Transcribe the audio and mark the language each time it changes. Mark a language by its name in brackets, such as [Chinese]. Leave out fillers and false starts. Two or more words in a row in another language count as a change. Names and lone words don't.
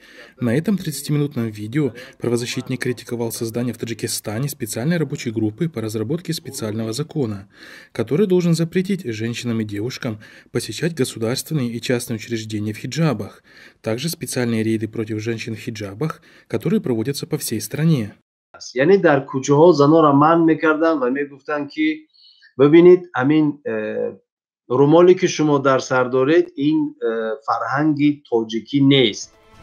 [Russian] На этом 30-минутном видео правозащитник критиковал создание в Таджикистане специальной рабочей группы по разработке специального закона, который должен запретить женщинам и девушкам посещать государственные и частные учреждения в хиджабах, также специальные рейды против женщин в хиджабах, которые проводятся по всей стране. [Tajik] یعنی در کوچه ها زنها را منع میکردن و میگفتن که ببینید همین رومالی که شما در سر دارید این فرهنگی تاجیکی نیست.